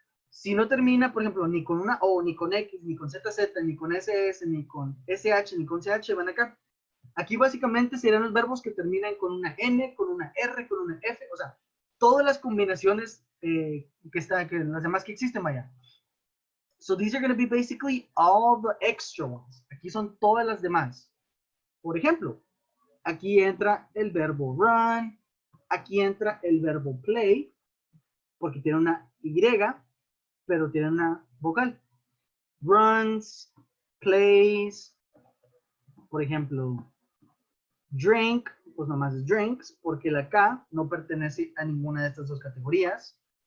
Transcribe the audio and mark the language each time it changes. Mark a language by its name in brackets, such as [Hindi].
[Spanish] Si no termina, por ejemplo, ni con una O, ni con X, ni con ZZ, ni con SS, ni con SH, ni con CH, van acá. Aquí básicamente serían los verbos que terminan con una N, con una R, con una F, o sea, todas las combinaciones que las demás que existen, vaya. [English] So these are going to be basically all the extra ones. [Spanish] Aquí son todas las demás. Por ejemplo, aquí entra el verbo run, aquí entra el verbo play, porque tiene una Y, pero tiene una vocal. Runs, plays, por ejemplo, drink, pues nomás es drinks, porque la K no pertenece a ninguna de estas dos categorías.